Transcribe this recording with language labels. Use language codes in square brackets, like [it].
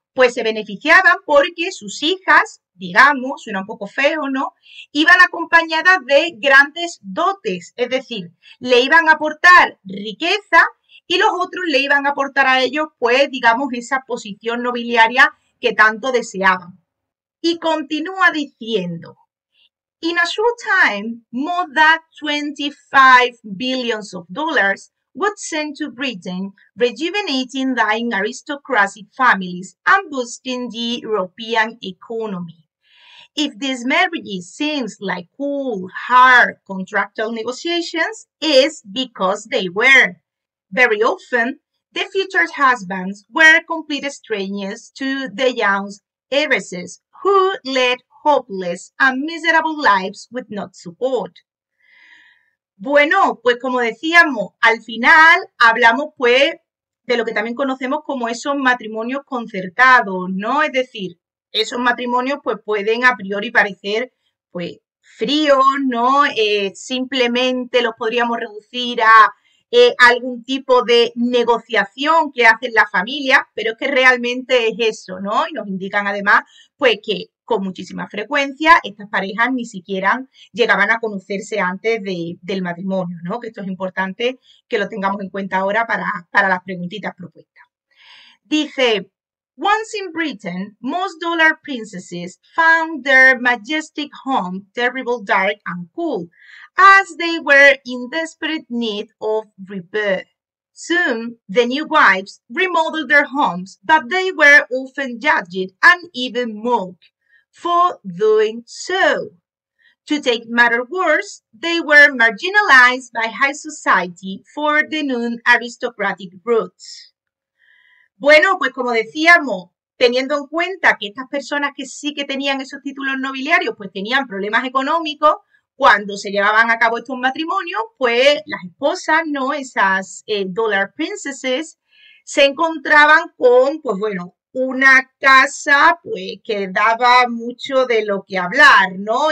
[es] Pues se beneficiaban porque sus hijas, digamos, suena un poco feo, ¿no? Iban acompañadas de grandes dotes, es decir, le iban a aportar riqueza y los otros le iban a aportar a ellos, pues, digamos, esa posición nobiliaria que tanto deseaban. Y continúa diciendo: [en] in a short time, more than 25 billions of dollars was sent to Britain, rejuvenating dying aristocratic families and boosting the European economy. If this marriage seems like cool, hard contractual negotiations, it's because they were. Very often, the future husbands were complete strangers to the young heiresses who led hopeless and miserable lives with no support. [es] Bueno, pues como decíamos, al final hablamos pues de lo que también conocemos como esos matrimonios concertados, ¿no? Es decir, esos matrimonios pues pueden a priori parecer pues fríos, ¿no? Simplemente los podríamos reducir a algún tipo de negociación que hacen las familias, pero es que realmente es eso, ¿no? Y nos indican además pues que con muchísima frecuencia estas parejas ni siquiera llegaban a conocerse antes del matrimonio, ¿no? Que esto es importante que lo tengamos en cuenta ahora para las preguntitas propuestas. Dice: [en] once in Britain, most dollar princesses found their majestic home terrible, dark, and cool, as they were in desperate need of repair. Soon, the new wives remodeled their homes, but they were often judged and even mocked for doing so. To take matters worse, they were marginalized by high society for the non-aristocratic roots. [es] Bueno, pues como decíamos, teniendo en cuenta que estas personas que sí que tenían esos títulos nobiliarios, pues tenían problemas económicos, cuando se llevaban a cabo estos matrimonios, pues las esposas, ¿no? Esas dollar princesses, se encontraban con, pues bueno, una casa pues que daba mucho de lo que hablar, ¿no?